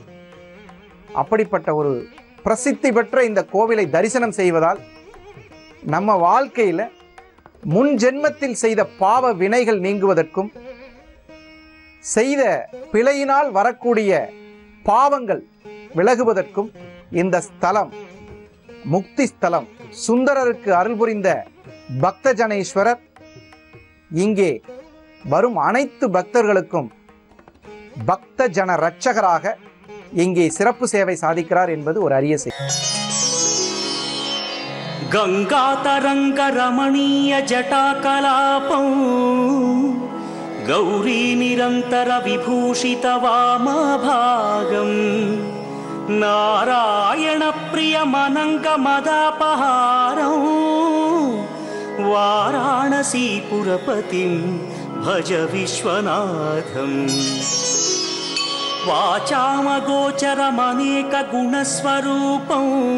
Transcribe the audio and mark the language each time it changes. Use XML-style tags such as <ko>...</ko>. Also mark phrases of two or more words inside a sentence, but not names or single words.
<ta>அப்படிப்பட்ட ஒரு பிரசித்தி பெற்ற இந்த கோவிலை தரிசனம் செய்வதால் நம்ம வாழ்க்கையில் முன் ஜென்மத்தில் செய்த பாவ வினைகள் நீங்குவதற்கும் செய்த பிழையினால் வரக்கூடிய பாவங்கள் விலகுவதற்கும் இந்த ஸ்தலம் முக்தி ஸ்தலம். சுந்தரருக்கு அருள் புரிந்த பக்தஜனேஸ்வரர் இங்கே வரும் அனைத்து பக்தர்களுக்கும் பக்த ஜன ரட்சகராக இங்கே சிறப்பு சேவை சாதிக்கிறார் என்பது ஒரு அரிய செய்தி.</ta> <sa>गंगातरंग रमणीय जटाकलापं गौरी निरंतर विभूषित वामभागं नारायण प्रिय मनंग मदापहारं वाराणसीपुरपतिं भज विश्वनाथं वाचामगोचरमनेक गुणस्वरूपं</sa>